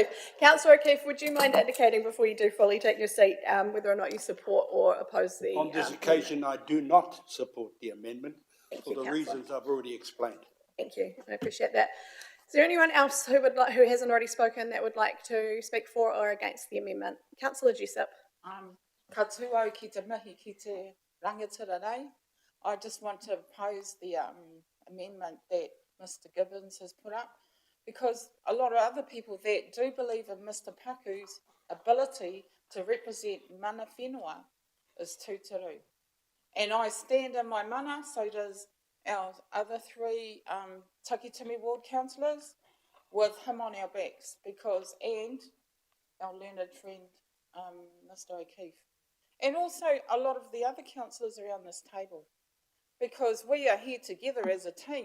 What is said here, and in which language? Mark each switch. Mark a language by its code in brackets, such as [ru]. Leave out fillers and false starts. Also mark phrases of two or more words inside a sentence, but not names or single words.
[en] Councillor O'Keefe, would you mind indicating before you do fully take your seat whether or not you support or oppose the On this occasion, I do not support the amendment for the reasons I've already explained. Thank you, I appreciate that. Is there anyone else who hasn't already spoken that would like to speak for or against the amendment? Councillor Jessup. [mi] Ka tūau ki te mihi ki te rangatira rei. [en] I just want to oppose the amendment that Mr Gibbons has put up, because a lot of other people that do believe in Mr Paku's ability to represent [mi] mana whenua [en] is tūturu. And I stand in my mana, so does our other three Takitimi ward councillors, with him on our backs, and our learned friend, Mr O'Keefe. And also a lot of the other councillors around this table, because we are here together as a team.